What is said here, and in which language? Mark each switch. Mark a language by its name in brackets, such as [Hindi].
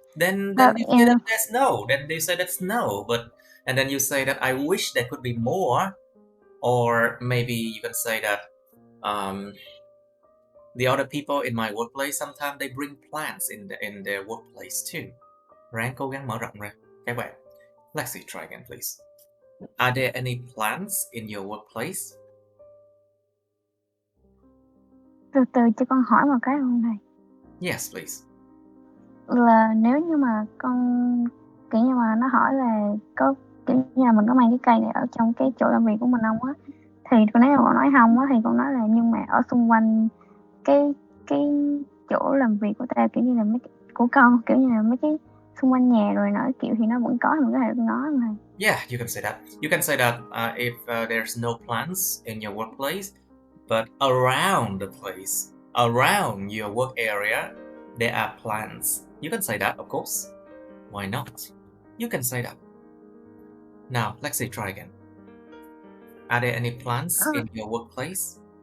[English] Then But you say that there's no. Then you say that's no. And then you say that I wish there could be more. Or maybe you can say that the other people in my workplace sometimes they bring plants in their workplace too. [Vietnamese] Ráng cố gắng mở rộng ra các bạn. [English] Lexi, try again, please. Are there any plants in your workplace? [Vietnamese] từ từ cho con hỏi một cái không thầy. [English] Yes, please. [Vietnamese] Là nếu như mà con kiểu như mà nó hỏi là có kiểu như là mình có mang cái cây này ở trong cái chỗ làm việc của mình không á, thì con nếu mà con nói không á thì con nói là nhưng mà ở xung quanh cái chỗ làm việc của ta kiểu như là mấy của con kiểu như là mấy cái xung quanh nhà rồi nói kiểu thì nó vẫn có thì mình có thể nói không thầy? [English] Yeah, you can say that. You can say that if there's no plants in your workplace, but around the place, around your work area, there are plants. You can say that, of course. Why not? You can say that. Now, Lexi, try again. Are there any plants in your workplace?